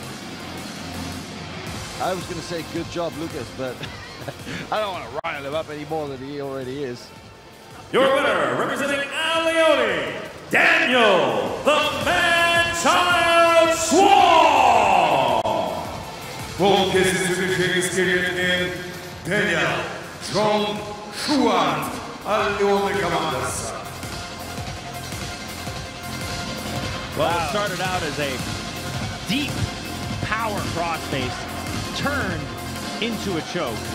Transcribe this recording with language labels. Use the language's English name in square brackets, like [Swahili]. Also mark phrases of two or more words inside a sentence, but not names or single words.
[English] I was going to say good job, Lucas, but I don't want to rile him up any more than he already is. Your winner, representing Leone, Daniel, the Man-Child Schwartz! [Kazakh] Бұл кездесуде жеңіс келген Daniel John Schwartz, Leone командасы. [English] Well, it started out as a deep power crossface, turned into a choke.